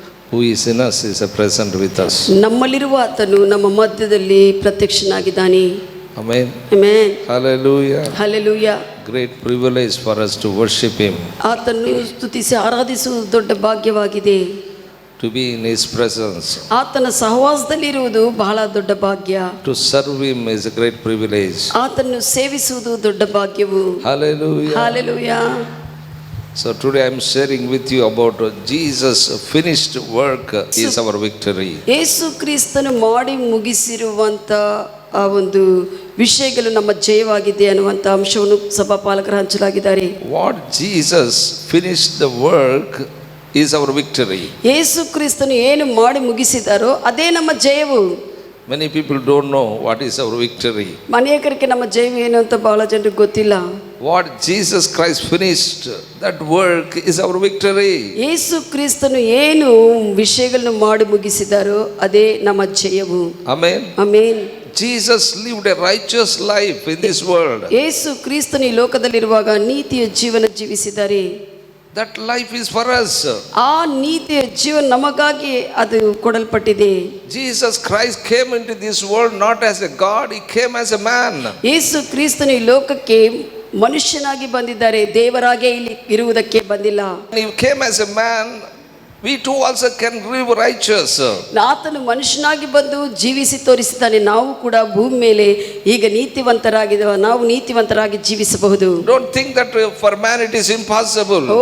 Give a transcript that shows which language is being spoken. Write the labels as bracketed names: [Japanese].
[English] Who is in us is present with us. [Kannada] ನಮ್ಮಲ್ಲಿರುವ ಆತನು ನಮ್ಮ ಮಧ್ಯದಲ್ಲಿ ಪ್ರತ್ಯಕ್ಷನಾಗಿದ್ದಾನೆ. [English] Amen. Amen. Hallelujah. Hallelujah. Great privilege for us to worship Him. [Kannada] ಆತನು ಸ್ತುತಿಸಿ ಆರಾಧಿಸುವುದು ದೊಡ್ಡ ಭಾಗ್ಯವಾಗಿದೆ. [English] To be in His presence. [Kannada] ಆತನ ಸಹವಾಸದಲ್ಲಿರುವುದು ಬಹಳ ದೊಡ್ಡ ಭಾಗ್ಯ. [English] To serve Him is a great privilege. [Kannada] ಆತನನ್ನು ಸೇವಿಸುವುದು ದೊಡ್ಡ ಭಾಗ್ಯವು. [English] Hallelujah. Hallelujah. So today I am sharing with you about Jesus' finished work is our victory. [Kannada] ಯೇಸು ಕ್ರಿಸ್ತನು ಮಾಡಿ ಮುಗಿಸಿರುವಂತ ಆ ಒಂದು ವಿಷಯಗಳು ನಮ್ಮ ಜಯವಾಗಿದೆ ಅನ್ನುವಂಥ ಅಂಶವನ್ನು ಸಭಾಪಾಲಕರು ಹಂಚಲಾಗಿದ್ದಾರೆ. [English] What Jesus finished the work is our victory. [Kannada] ಯೇಸು ಕ್ರಿಸ್ತನು ಏನು ಮಾಡಿ ಮುಗಿಸಿದಾರೋ ಅದೇ ನಮ್ಮ ಜಯವು. [English] Many people don't know what is our victory. [Kannada] ಅನೇಕರಿಗೆ ನಮ್ಮ ಜಯವು ಏನು ಅಂತ ಬಹಳ ಜನರಿಗೆ ಗೊತ್ತಿಲ್ಲ. [English] What Jesus Christ finished, that work is our victory. [Kannada] ಯೇಸು ಕ್ರಿಸ್ತನು ಏನು ವಿಷಯಗಳನ್ನು ಮಾಡಿ ಮುಗಿಸಿದಾರೋ ಅದೇ ನಮ್ಮ ಜಯವು. [English] Amen. [Kannada] Amen. [English] Jesus lived a righteous life in this world. [Kannada] ಯೇಸು ಕ್ರಿಸ್ತನು ಈ ಲೋಕದಲ್ಲಿರುವಾಗ ನೀತಿಯ ಜೀವನ ಜೀವಿಸಿದ್ದಾರೆ. [English] That life is for us. [Kannada] ಆ ನೀತಿಯ ಜೀವನ ನಮಗಾಗಿ ಅದು ಕೊಡಲ್ಪಟ್ಟಿದೆ. [English] Jesus Christ came into this world not as a God, He came as a man. [Kannada] ಯೇಸು ಕ್ರಿಸ್ತನು ಈ ಲೋಕಕ್ಕೆ ಮನುಷ್ಯನಾಗಿ ಬಂದಿದ್ದಾರೆ, ದೇವರಾಗೆ ಇಲ್ಲಿ ಇರುವುದಕ್ಕೆ ಬಂದಿಲ್ಲ. [English] He came as a man. We too also can live righteous. [Kannada] ಆತನು ಮನುಷ್ಯನಾಗಿ ಬಂದು ಜೀವಿಸಿ ತೋರಿಸಿದ್ದಾನೆ. ನಾವು ಕೂಡ ಭೂಮಿ ಮೇಲೆ ಈಗ ನೀತಿವಂತರಾಗಿದ್ದೇವೆ, ನಾವು ನೀತಿವಂತರಾಗಿ ಜೀವಿಸಬಹುದು. [English] Don't think that for man it is impossible.